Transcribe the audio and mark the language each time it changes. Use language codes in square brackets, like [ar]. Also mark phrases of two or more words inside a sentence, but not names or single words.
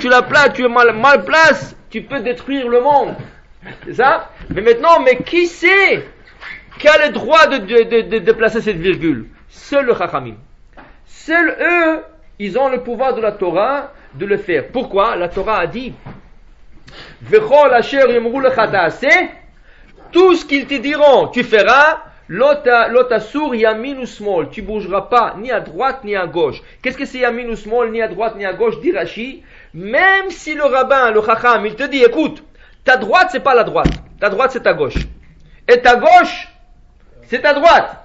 [fr] Tu la places, tu es mal place, tu peux détruire le monde. C'est ça? Mais maintenant, qui c'est qui a le droit de placer cette virgule? Seul le Chachamim. Seuls eux, ils ont le pouvoir de la Torah de le faire. Pourquoi? La Torah a dit, [he] וכל אשר יאמרו לך תעשה, [fr] tout ce qu'ils te diront, tu feras, [he] לא תסור ימין ושמאל, [fr] tu bougeras pas ni à droite ni à gauche. Qu'est-ce que c'est [he] ימין ושמאל, [fr] ni à droite ni à gauche, dit Rashi? Même si le rabbin, le chacham, il te dit, écoute, ta droite c'est pas la droite, ta droite c'est ta gauche, et ta gauche c'est ta droite.